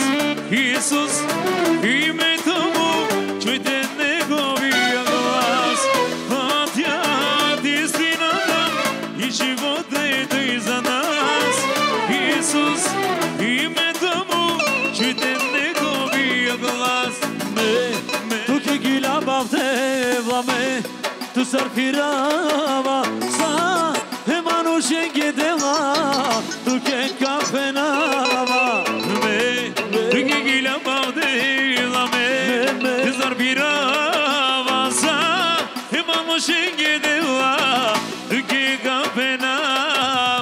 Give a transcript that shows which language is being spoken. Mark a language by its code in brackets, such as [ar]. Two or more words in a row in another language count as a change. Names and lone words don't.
[bg] Исус, името Му, чуйте Неговия глас. Пътят, истината и живота е Той за нас. Исус, името Му, чуйте Неговия глас. [rom] Tu che gilaba vlame, tu sarfirava sa e manushe gedeva, tu che kafenava. Tu che gilaba vlame, tu sarfirava sa e manushe gedeva, tu che kafenava.